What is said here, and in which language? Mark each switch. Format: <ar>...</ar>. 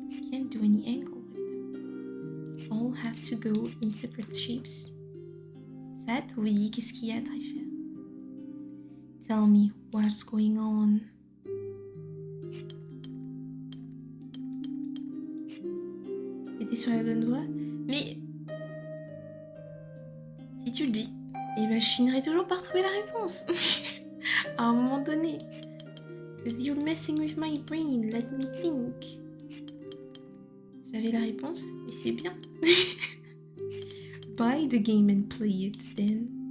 <en>Can't do any angle with them. All have to go in separate shapes.</en> <fr>Sat, oui, qu'est-ce qu'il y a, très cher?</fr> <en>Tell me what's going on.</en> <fr>T'es sur la bonne voie? Mais si tu le dis, eh ben, je finirai toujours par trouver la réponse. À un moment donné.</fr> <en>Because you're messing with my brain, let me think.</en> <fr>J'avais la réponse, et c'est bien.</fr> <en>Buy the game and play it then.</en>